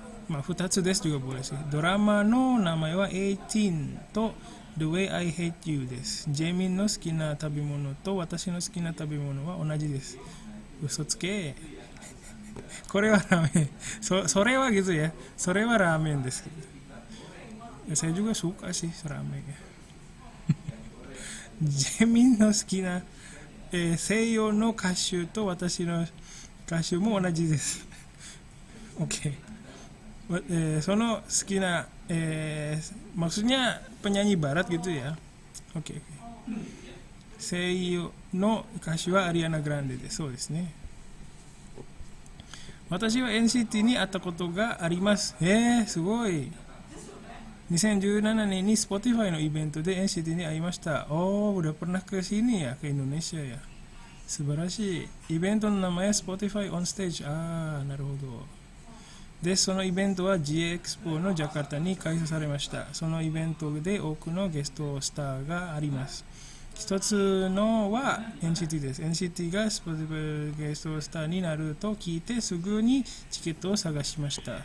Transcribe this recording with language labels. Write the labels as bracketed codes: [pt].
[ja] 2つです [id] juga boleh sih。 [ja] ドラマの名前は18とThe Way I Hate You です。ジェミンの好きな食べ物と私の好きな食べ物は同じです。嘘つけ。これはラーメン。それは [id] gitu ya。 [ja] それはラーメンです。 [id] Saya juga suka sih ramen ya。 [ja] ジェミンの好きな、西洋の歌手と私の歌手も同じです。 OK。その好きな、 [id] maksudnya penyanyi barat gitu ya. OK。 [ja] 西洋の歌手はアリアナ・グランデです。そうですね。私は NCT に会ったことがあります。すごい。 2017年に Spotify のイベントで NCT に会いました。 [id] udah pernah ke sini ya, ke Indonesia ya. [ja] 素晴らしい。イベントの名前は Spotify on Stage。なるほど。で、そのイベントは G Expo のジャカルタに開催されました。そのイベントで多くのゲストスターがあります。一つのは NCT です。NCT が Spotify ゲストスターになると聞いてすぐにチケットを探しました。